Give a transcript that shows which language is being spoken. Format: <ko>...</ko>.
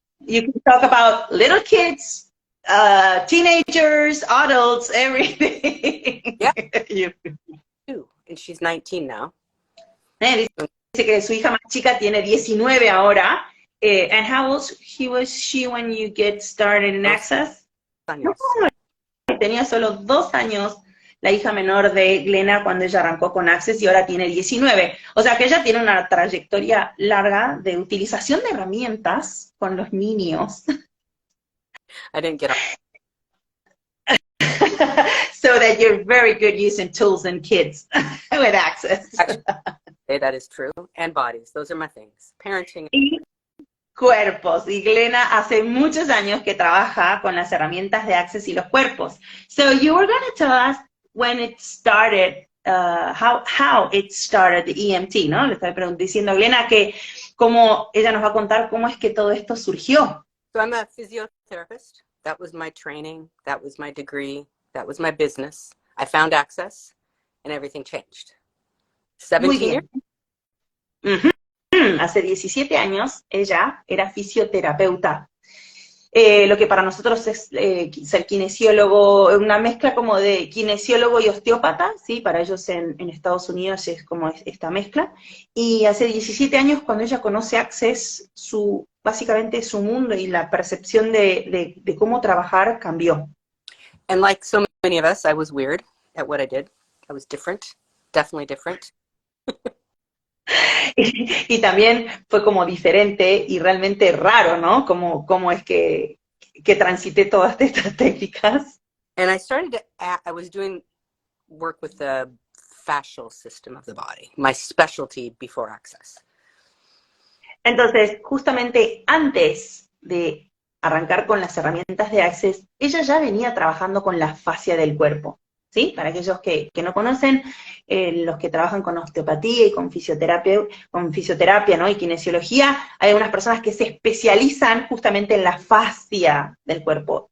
<en>You can talk about little kids, teenagers, adults, everything. Yeah. And she's 19 now.</en> <es>Dice que su hija más chica tiene 19 ahora.</es> <en>And how old was she when you get started in Access?</en> <es>Tenía solo 2 años la hija menor de Glena cuando ella arrancó con Access y ahora tiene 19. O sea que ella tiene una trayectoria larga de utilización de herramientas con los niños.</es> <en>I didn't get off. So that you're very good using tools and kids with Access. Actually, that is true. And bodies. Those are my things. Parenting.</en> <es>Y cuerpos. Y Glena hace muchos años que trabaja con las herramientas de Access y los cuerpos.</es> <en>So you were going to tell us when it started, how it started, the EMT,</en> <es>¿no? Le estoy diciendo a Glena que cómo ella nos va a contar cómo es que todo esto surgió.</es> <en>So I'm a physiotherapist. That was my training. That was my degree. That was my business. I found Access and everything changed. 17 years.</en> <es>Hace 17 años ella era fisioterapeuta. Lo que para nosotros es ser kinesiólogo, una mezcla como de kinesiólogo y osteópata, ¿sí? Para ellos en Estados Unidos es como esta mezcla. Y hace 17 años cuando ella conoce Access, básicamente su mundo y la percepción de cómo trabajar cambió.</es> <en>And like so many of us, I was weird at what I did. I was different, definitely different.</en> <es>Y también fue como diferente y realmente raro, ¿no? Cómo es que transité todas estas técnicas.</es> <en>And I was doing work with the fascial system of the body, my specialty before Access.</en> <es>Entonces, justamente antes de arrancar con las herramientas de Access, ella ya venía trabajando con la fascia del cuerpo. ¿Sí? Para aquellos que no conocen, los que trabajan con osteopatía y con fisioterapia, ¿no? Y kinesiología, hay algunas personas que se especializan justamente en la fascia del cuerpo.</es>